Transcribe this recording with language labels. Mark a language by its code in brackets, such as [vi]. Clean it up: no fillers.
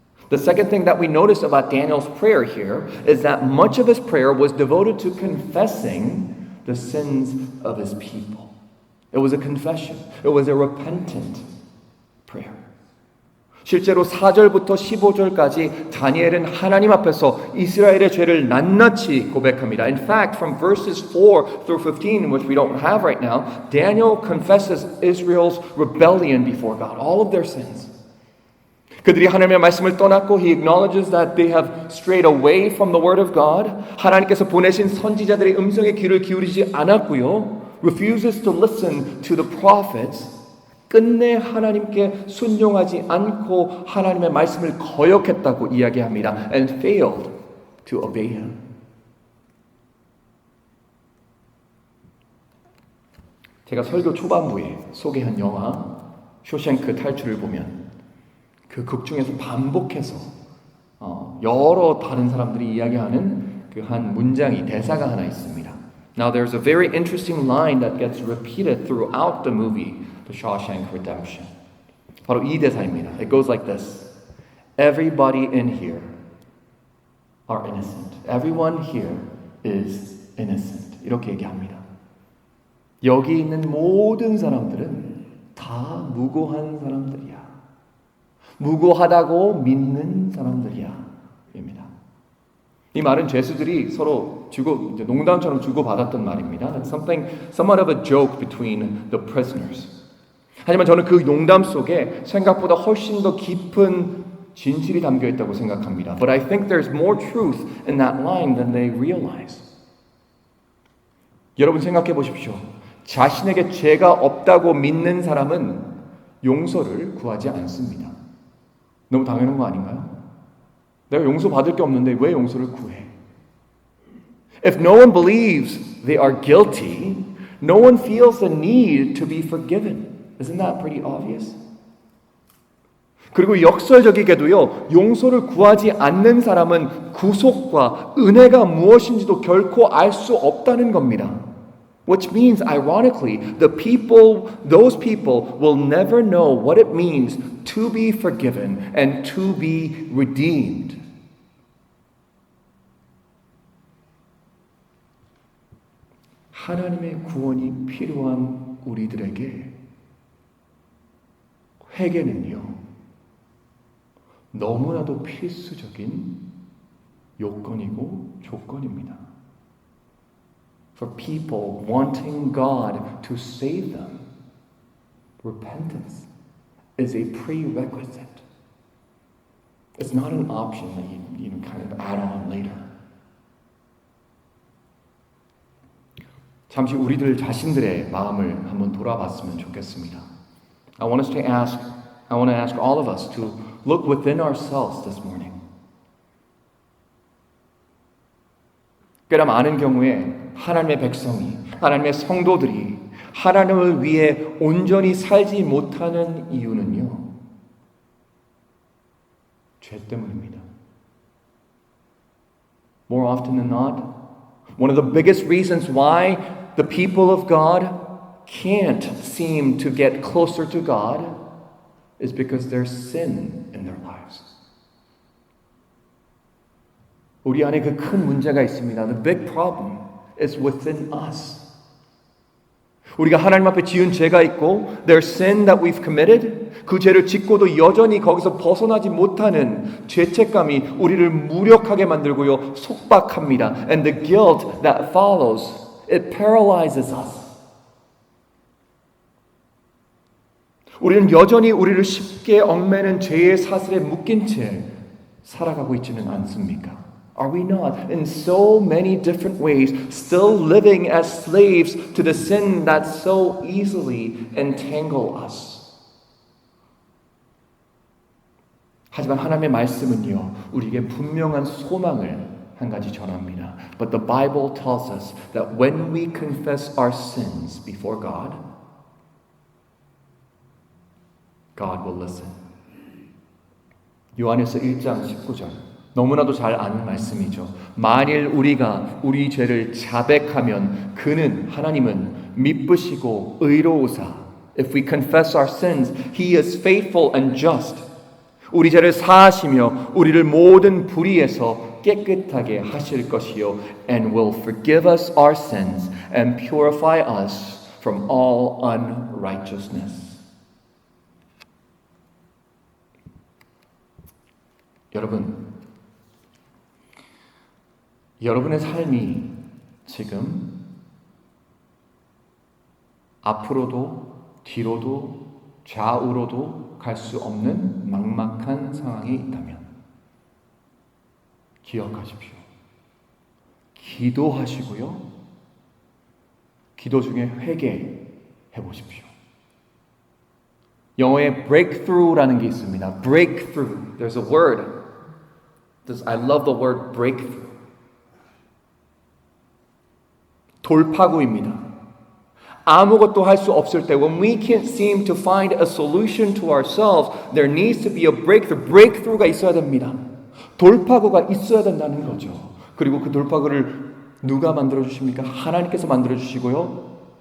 [en] The second thing that we notice about Daniel's prayer here is that much of his prayer was devoted to confessing the sins of his people. It was a confession. It was a repentant prayer. [ko] 실제로 4절부터 15절까지 다니엘은 하나님 앞에서 이스라엘의 죄를 낱낱이 고백합니다. [en] In fact, from verses 4 through 15, which we don't have right now, Daniel confesses Israel's rebellion before God, all of their sins. [ko] 그들이 하나님의 말씀을 떠났고 [en] he acknowledges that they have strayed away from the word of God. [ko] 하나님께서 보내신 선지자들의 음성에 귀를 기울이지 않았고요. [en] refuses to listen to the prophets. [ko] 끝내 하나님께 순종하지 않고 하나님의 말씀을 거역했다고 이야기합니다. [en] And failed to obey him. [ko] 제가 설교 초반부에 소개한 영화 쇼생크 탈출을 보면 그 극 중에서 반복해서 여러 다른 사람들이 이야기하는 그 한 문장이 대사가 하나 있습니다. [en] Now there's a very interesting line that gets repeated throughout the movie, The Shawshank Redemption. [ko] 바로 이 대사입니다. [en] It goes like this. Everybody in here are innocent. Everyone here is innocent. [ko] 이렇게 얘기합니다. 여기 있는 모든 사람들은 다 무고한 사람들이야. 무고하다고 믿는 사람들이야. 입니다. 이 말은 죄수들이 서로 이제 농담처럼 주고받았던 말입니다. [en] It's somewhat of a joke between the prisoners. [ko] 하지만 저는 그 농담 속에 생각보다 훨씬 더 깊은 진실이 담겨 있다고 생각합니다. [en] But I think there's more truth in that line than they realize. [ko] 여러분 생각해 보십시오. 자신에게 죄가 없다고 믿는 사람은 용서를 구하지 않습니다. 너무 당연한 거 아닌가요? 내가 용서 받을 게 없는데 왜 용서를 구해? [en] If no one believes they are guilty, no one feels the need to be forgiven. Isn't that pretty obvious? [ko] 그리고 역설적이게도요, 용서를 구하지 않는 사람은 구속과 은혜가 무엇인지도 결코 알 수 없다는 겁니다. [en] Which means, ironically, those people will never know what it means to be forgiven and to be redeemed. [ko] 하나님의 구원이 필요한 우리들에게 회개는요, 너무나도 필수적인 요건이고 조건입니다. [en] For people wanting God to save them, repentance is a prerequisite. It's not an option that you kind of add on later. [ko] 잠시 우리들 자신들의 마음을 한번 돌아봤으면 좋겠습니다. [en] I want to ask all of us to look within ourselves this morning. [ko] 꽤나 많은 경우에 하나님의 백성이, 하나님의 성도들이 하나님을 위해 온전히 살지 못하는 이유는요, 죄 때문입니다. [en] More often than not, one of the biggest reasons why the people of God can't seem to get closer to God is because there's sin in their lives. [ko] 우리 안에 그 큰 문제가 있습니다. [en] The big problem is within us. [ko] 우리가 하나님 앞에 지은 죄가 있고 [en] there's sin that we've committed. [ko] 그 죄를 짓고도 여전히 거기서 벗어나지 못하는 죄책감이 우리를 무력하게 만들고요, 속박합니다. [en] And the guilt that follows, it paralyzes us. [ko] 우리는 여전히 우리를 쉽게 얽매는 죄의 사슬에 묶인 채 살아가고 있지는 않습니까? [en] Are we not, in so many different ways, still living as slaves to the sin that so easily entangle us? [ko] 하지만 하나님의 말씀은요, 우리에게 분명한 소망을 한 가지 전합니다. [en] But the Bible tells us that when we confess our sins before God, God will listen. [ko] 요한에서 1장 19절. 너무나도 잘 아는 말씀이죠. 만일 우리가 우리 죄를 자백하면 그는, 하나님은 미쁘시고 의로우사. [en] If we confess our sins, He is faithful and just. [ko] 우리 죄를 사하시며 우리를 모든 불의에서 깨끗하게 하실 것이요. [en] And will forgive us our sins and purify us from all unrighteousness. [ko] 여러분의 삶이 지금 앞으로도 뒤로도 좌우로도 갈 수 없는 막막한 상황이 있다면 기억하십시오. 기도하시고요. 기도 중에 회개해 보십시오. 영어에 breakthrough라는 게 있습니다. [en] breakthrough. There's a word. I love the word breakthrough. [ko] 돌파구입니다. 아무것도 할 수 없을 때, [en] when we can't seem to find a solution to ourselves, there needs to be a breakthrough. [ko] breakthrough가 있어야 됩니다. 돌파구가 있어야 된다는 거죠. 그리고 그 돌파구를 누가 만들어 주십니까? 하나님께서 만들어 주시고요.